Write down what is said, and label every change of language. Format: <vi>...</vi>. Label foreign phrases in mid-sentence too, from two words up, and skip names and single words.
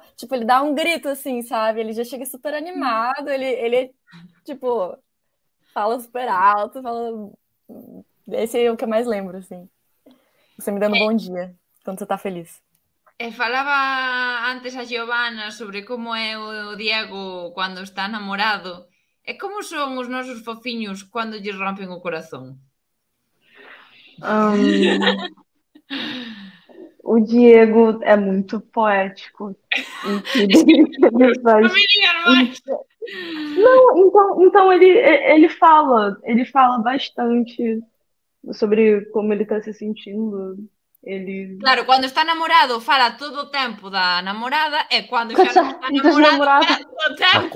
<pt>Tipo, ele dá um grito, assim, sabe? Ele já chega super animado, ele tipo, fala super alto, fala... Esse é o que eu mais lembro, assim. Você me dando bom dia, quando você tá feliz.</pt> <gl>Falaba antes a Giovanna sobre como é o Diego quando está namorado. E como son os nosos fofiños quando lles rompen o corazón?</gl> <pt>O Diego é muito poético em tudo que ele faz. Não me digas mais! Não, então ele fala bastante sobre como ele tá se sentindo.</pt> <gl>Claro, quando está namorado fala todo o tempo da namorada e quando</gl> <pt>já não</pt> <gl>está namorado fala todo o tempo.</gl>